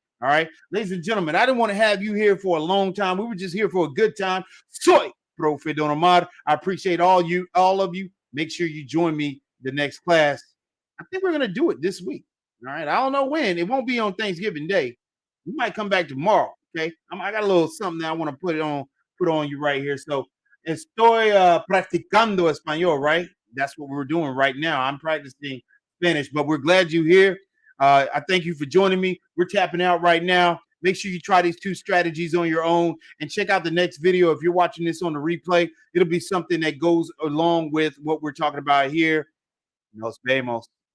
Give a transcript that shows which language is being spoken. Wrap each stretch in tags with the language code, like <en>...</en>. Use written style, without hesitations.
<en>All right, ladies and gentlemen, I didn't want to have you here for a long time. We were just here for a good time.</en> <es>Soy Profe Don Omar.</es> <en>I appreciate all of you. Make sure you join me the next class. I think we're gonna do it this week. All right. I don't know when. It won't be on Thanksgiving Day. We might come back tomorrow. Okay. I got a little something that I want to put on you right here.</en> <es>So estoy practicando español, right?</es> <en>That's what we're doing right now. I'm practicing Spanish, but we're glad you're here. I thank you for joining me. We're tapping out right now. Make sure you try these 2 strategies on your own and check out the next video. If you're watching this on the replay, it'll be something that goes along with what we're talking about here.</en> <es>Nos vemos.</es>